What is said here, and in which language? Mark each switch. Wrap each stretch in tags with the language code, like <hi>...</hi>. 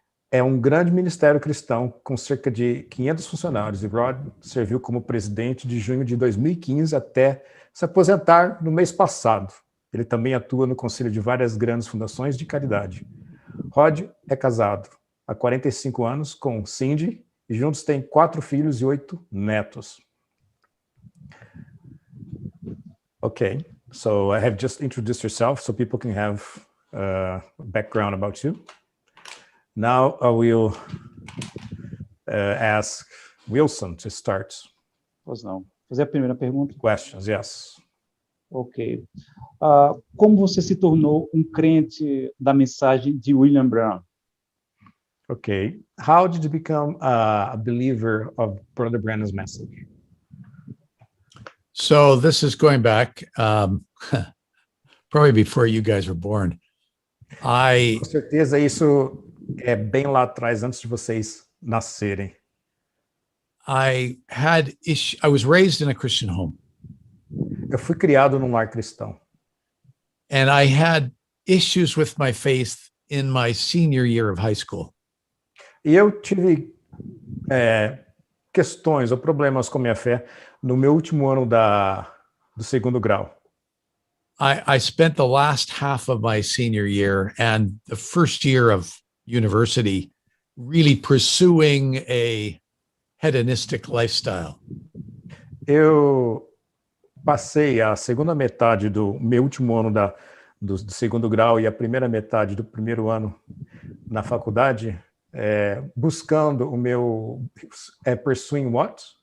<pt>É um grande ministério cristão com cerca de 500 funcionários e Rod serviu como presidente de junho de 2015 até se aposentar no mês passado. Ele também atua no conselho de várias grandes fundações de caridade. Rod é casado há 45 anos com Cindy e juntos têm 4 filhos e 8 netos. Ok.</pt> <en>So I have just introduced yourself so people can have background about you. Now I will ask Wilson to start.</en> <pt>Pois não. Fazer a primeira pergunta.</pt> <en>Questions, yes. Ok.</en> <pt>Como você se tornou um crente da mensagem de Marrion Branham? Okay.</pt> <en>How did you become a believer of Brother Branham's message? So this is going back, probably before you guys were born.</en> <pt>Com certeza isso é bem lá atrás, antes de vocês nascerem.</pt> <en>I was raised in a Christian home.</en> <pt>Eu fui criado num lar cristão.</pt> <en>And I had issues with my faith in my senior year of high school.</en> <pt>E eu tive questões ou problemas com minha fé no meu último ano do segundo grau.</pt> <en>I spent the last half of my senior year and the first year of university really pursuing a hedonistic lifestyle.</en> <pt>Eu passei a segunda metade do meu último ano do segundo grau e a primeira metade do primeiro ano na faculdade buscando o meu</pt> <en>pursuing what?</en>